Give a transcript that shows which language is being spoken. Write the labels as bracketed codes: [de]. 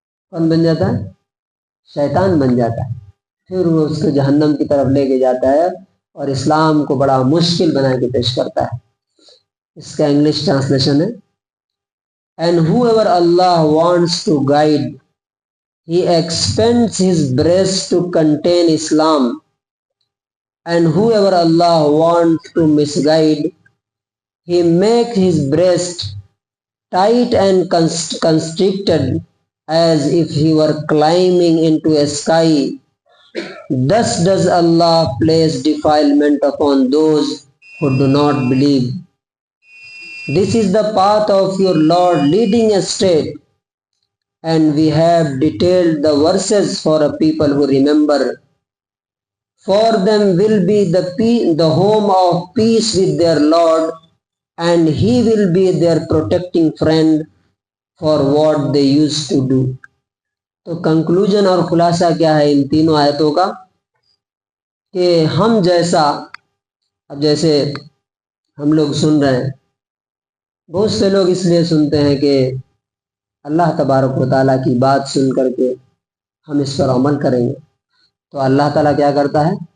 [ur] کون بن جاتا ہے؟ شیطان بن جاتا ہے۔ پھر وہ اس کو جہنم کی طرف لے کے جاتا ہے اور اسلام کو بڑا مشکل بنا کے پیش کرتا ہے۔ اس کا انگلش ٹرانسلیشن ہے، [en] And whoever Allah wants to guide, He expands His breast to contain Islam. And whoever Allah wants to misguide, He makes his breast tight and constricted as if he were climbing into a sky. Thus does Allah place defilement upon those who do not believe. This is the path of your Lord leading astray, and we have detailed the verses for a people who remember. For them will be the home of peace with their Lord, and He will be their protecting friend for what they used to do. [ur] تو conclusion اور خلاصہ کیا ہے ان تینوں آیتوں کا؟ کہ ہم جیسا، اب جیسے ہم لوگ سن رہے ہیں، بہت سے لوگ اس لیے سنتے ہیں کہ اللہ تبارک و تعالیٰ کی بات سن کر کے ہم اس پر عمل کریں گے، تو اللہ تعالیٰ کیا کرتا ہے؟